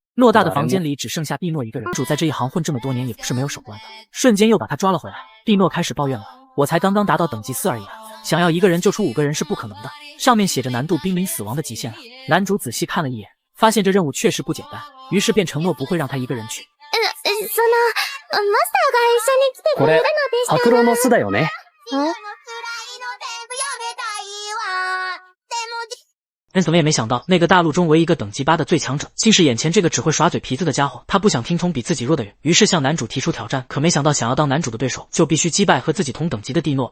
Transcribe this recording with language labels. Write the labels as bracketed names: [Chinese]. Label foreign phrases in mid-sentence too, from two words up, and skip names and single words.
[Chinese] 偌大的房间里只剩下蒂诺一个人。男主在这一行混这么多年，也不是没有手段的，瞬间又把他抓了回来。蒂诺开始抱怨了：“我才刚刚达到等级4而已啊，想要一个人救出5个人是不可能的，上面写着难度濒临死亡的极限啊。” 男主仔细看了一眼，发现这任务确实不简单，于是便承诺不会让他一个人去。 [Japanese] マスターが一緒に来てくれるのでしたら。白狼の巣だよね。 [Chinese] 人怎么也没想到，那个大陆中唯一一个等级8的最强者，竟是眼前这个只会耍嘴皮子的家伙。他不想听从比自己弱的人，于是向男主提出挑战。可没想到，想要当男主的对手，就必须击败和自己同等级的蒂诺。